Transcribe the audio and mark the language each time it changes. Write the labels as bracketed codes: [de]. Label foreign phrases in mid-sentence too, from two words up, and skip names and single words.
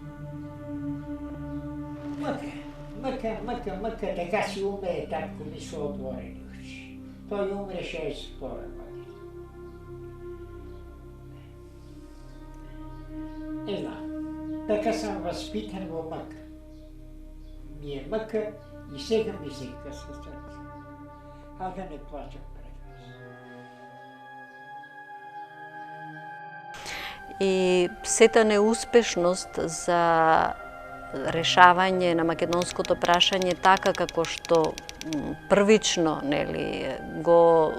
[bg] Мъка, така си умее татко ми со отворени очи. Той умре 62 години. Не знам, така съм възпитан во мъка. Ми е мъка и сега ми се къса сърце. А да не плачам пред вас. [mk] И сета неуспешност за решавање на македонското прашање така како што првично го